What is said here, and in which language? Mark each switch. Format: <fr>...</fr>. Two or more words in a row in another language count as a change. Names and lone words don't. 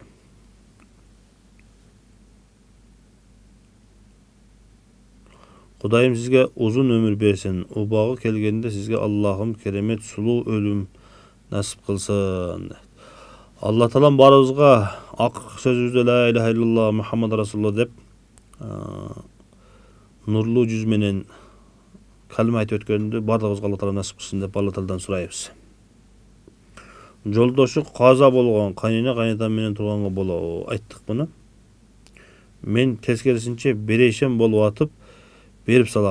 <ky>Кудайым сизге узун өмүр берсин. Убагы келгенде сизге Аллахым керемет сулуу өлүм насип кылсын. Алла Таалам баарыбызга ак сөзүбүздө</ky> <ar>لا إله إلا الله محمد رسول الله</ar> <ky>деп нурлуу жүз менен калима айтып өткөндү бардыгыбызга Алла Таала насип кылсын деп Алла Тааладан сурайбыз. Жолдошу каза болгон кайнена кайнатам менен турганга болобу? Айттык муну. Мен тескерисинче берешем болуп атып берип салам.</ky>